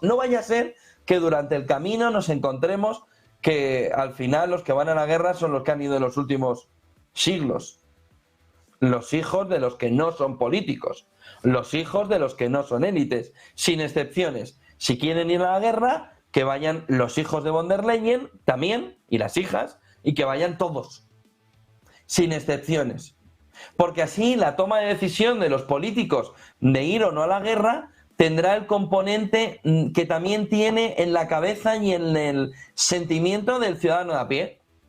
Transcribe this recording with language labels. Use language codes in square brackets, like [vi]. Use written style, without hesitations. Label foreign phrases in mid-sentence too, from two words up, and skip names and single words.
[es] No vaya a ser que durante el camino nos encontremos que al final los que van a la guerra son los que han ido en los últimos siglos. Los hijos de los que no son políticos. Los hijos de los que no son élites. Sin excepciones. Si quieren ir a la guerra, que vayan los hijos de von der Leyen también, y las hijas, y que vayan todos. Sin excepciones. Porque así la toma de decisión de los políticos de ir o no a la guerra tendrá el componente que también tiene en la cabeza y en el sentimiento del ciudadano de a pie.